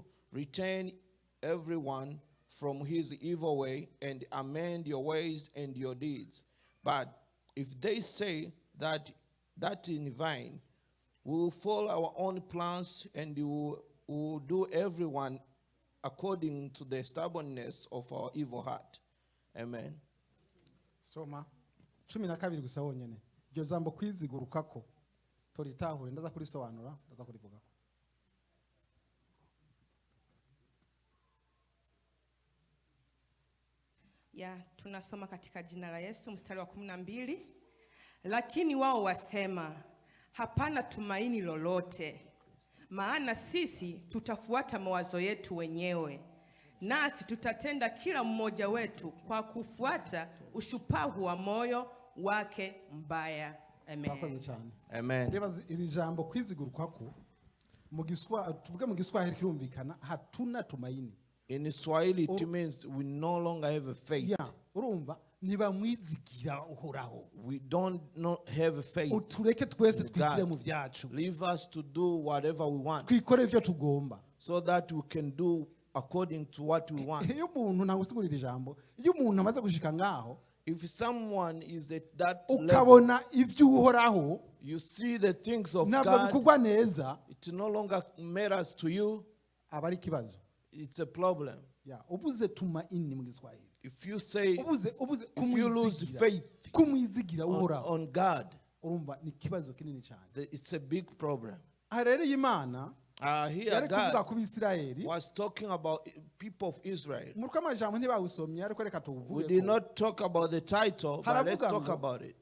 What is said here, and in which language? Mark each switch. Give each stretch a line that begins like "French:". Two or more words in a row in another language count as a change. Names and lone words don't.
English: Return everyone from his evil way and amend your ways and your deeds. But if they say that in vain, we will follow our own plans and we will do everyone according to the stubbornness of our evil heart. Amen.
Rundi: Soma 12 gusa wonyene. Iryo jambo kwizigurukako toritahure ndaza kurisobanura ndaza kurivuga.
Swahili: Tunasoma katika jina la Yesu mstari wa 12. Lakini wao wasema, hapana tumaini lolote, maana sisi tutafuata mawazo yetu wenyewe, nasi tutatenda kila mmoja wetu kwa kufuata ushupavu wa moyo wake mbaya. Amen. Amen.
Rundi: Iri jambo kwizigurukako tuvuge mu Giswahili kirumvikana
Swahili: hatuna tumaini.
English: In Swahili it means we no longer have a faith.
Rundi: Urumva niba mwizigira uhoraho.
English: We don't not have a faith.
Rundi: Utureke twese twigire mu byacu.
English: Leave us to do whatever we want.
Rundi: Twikore ivyo tugomba.
English: So that we can do according to what we want.
Rundi: Iyo umuntu ntagusigurira ijambo, iyo umuntu amaze gushika ngaho,
English: if someone is at that
Rundi: ukabona
English: level,
Rundi: ivyo uhoraho,
English: you see the things of
Rundi: nabwo bikugwa neza,
English: it no longer matters to you.
Rundi: Abari kibazo.
English: It's a problem.
Rundi: Ubuze tumaini mu Giswahili.
English: If you say, if you lose faith on God, it's a big problem. Here God was talking about people of Israel. We did not talk about the title, but let's talk about it.